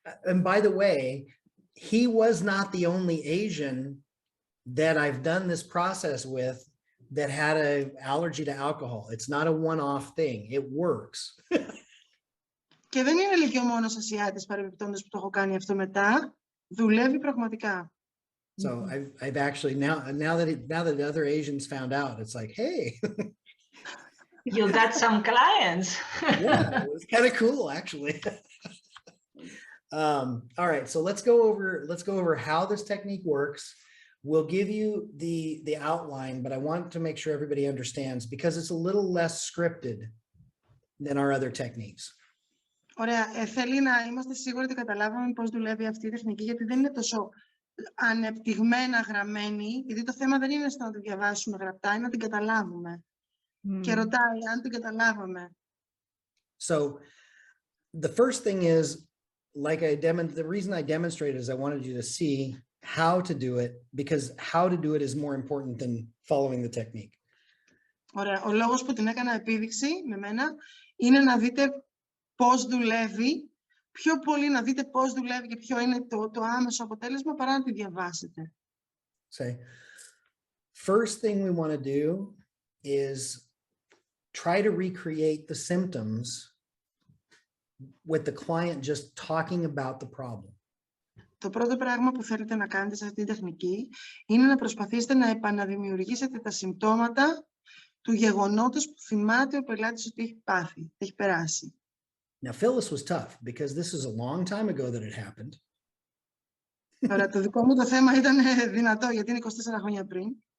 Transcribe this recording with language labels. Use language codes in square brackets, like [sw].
[en] And by the way, he was not the only Asian that I've done this process with that had an allergy to alcohol. It's not a one-off thing. It works. [el] Και δεν είναι και ο μόνος Ασιάτης παρεμπιπτόντως που το έχω κάνει αυτό μετά. Δουλεύει πραγματικά. [en] So I've actually now that the other Asians found out, it's like, hey, You got some clients. yeah, it was kind of cool actually. All right, so let's go over how this technique works. We'll give you the outline, but I want to make sure everybody understands because it's a little less scripted than our other techniques. [el] Ωραία. Θέλει να είμαστε σίγουροι ότι καταλάβαμε πώς δουλεύει αυτή η τεχνική, γιατί δεν είναι τόσο ανεπτυγμένα γραμμένη, γιατί το θέμα δεν είναι στο να τη διαβάσουμε γραπτά, είναι να την καταλάβουμε. Και ρωτάει αν την καταλάβαμε. [en] So the first thing is, like the reason I demonstrated is I wanted you to see how to do it, because how to do it is more important than following the technique. [el] Ωραία. Ο λόγος που την έκανα επίδειξη με μένα είναι να δείτε πώς δουλεύει, πιο πολύ να δείτε πώς δουλεύει και ποιο είναι το άμεσο αποτέλεσμα παρά να τη διαβάσετε. [en] Say, first thing we want to do is try to recreate the symptoms with the client just talking about the problem. [el] Το πρώτο πράγμα που θέλετε να κάνετε σε αυτή την τεχνική είναι να προσπαθήσετε να επαναδημιουργήσετε τα συμπτώματα του γεγονότος που θυμάται ο πελάτης ότι έχει πάθει, έχει περάσει. [en] Now, Phyllis was tough because this is a long time ago that it happened. [el] Τώρα, το δικό μου το θέμα ήταν δυνατό γιατί είναι 24 χρόνια πριν.